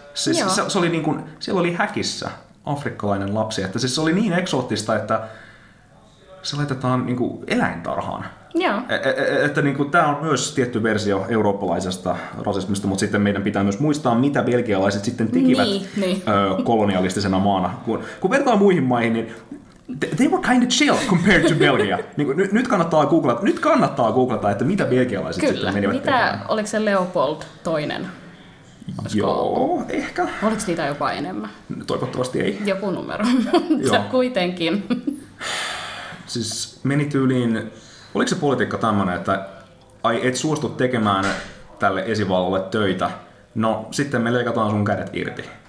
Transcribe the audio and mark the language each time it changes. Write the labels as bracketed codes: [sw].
[fi] Siis se oli niin kuin, siellä oli häkissä afrikkalainen lapsi, että siis se oli niin eksoottista, että se laitetaan niin kuin eläintarhaan. Joo. Että niin kuin, tämä on myös tietty versio eurooppalaisesta rasismista, mutta sitten meidän pitää myös muistaa, mitä belgialaiset sitten tekivät kolonialistisena maana. Kun vertaa muihin maihin, niin [en] they were kind of chill compared to Belgia. [fi] Niin nyt kannattaa googlata, että mitä belgialaiset sitten menivät tekemään. Oliko se Leopold toinen? Joo, ehkä. Oliko niitä jopa enemmän? Toivottavasti ei. Joku numero, mutta kuitenkin. Siis meni tyyliin, oliko se politiikka tämmöinen, että ai et suostu tekemään tälle esivallalle töitä, no sitten me leikataan sun kädet irti.